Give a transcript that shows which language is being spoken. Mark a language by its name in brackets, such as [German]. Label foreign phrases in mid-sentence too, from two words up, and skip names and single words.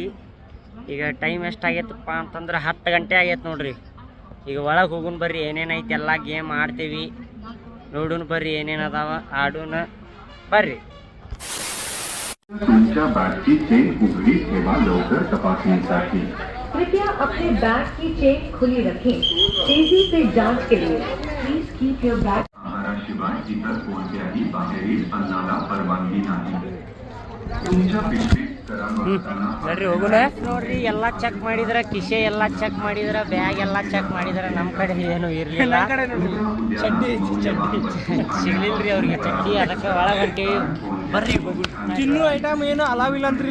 [Kannada] ಈಗ ಟೈಮ್ ಎಷ್ಟಾಗೈತಪ್ಪ ಅಂತಂದ್ರೆ 10 ಗಂಟೆ ಆಗೈತೆ ನೋಡ್ರಿ. ಈಗ ಒಳಗೆ ಹೋಗುನ್ ಬರ್ರಿ. ಏನೇನೈತಿ ಎಲ್ಲ ಗೇಮ್ ಆಡ್ತೇವಿ. ನೋಡುನ್ ಬರ್ರಿ ಏನೇನು ಅದಾವ, ಆಡೋಣ ಬರ್ರಿ. [Marathi] तुमच्या बॅगची चेन उघडी ठेवा लवकर तपासणीसाठी. [Hindi] कृपया अपने बैग की चेन खुली रखें. तेजी से जांच के लिए [English] please keep your bag. [Marathi] आहाराशिवाय इतर कोणत्याही बाहेरील अन्नाला परवानगी नाही. तुमच्या पिशवीत [Kannada] ನೋಡ್ರಿ, ಎಲ್ಲ ಚೆಕ್ ಮಾಡಿದ್ರ, ಕಿಶೆ ಎಲ್ಲ ಚೆಕ್ ಮಾಡಿದ್ರ, ಬ್ಯಾಗ್ ಎಲ್ಲ ಚೆಕ್ ಮಾಡಿದ್ರ. ನಮ್ಮ ಕಡೆ ಏನು ಇರ್ಲಿಲ್ಲ. ಚಡ್ಡಿ ಸಿಗ್ಲಿಲ್ರಿ ಅವ್ರಿಗೆ ಚಡ್ಡಿ. ಅದಕ್ಕೆ ಒಳಗೆ ಹೊಂಟೀವಿ ಬರ್ರಿ. ತಿನ್ನು ಐಟಮ್ ಏನು ಅಲಾವಿಲ್ಲ ಅಂದ್ರಿ.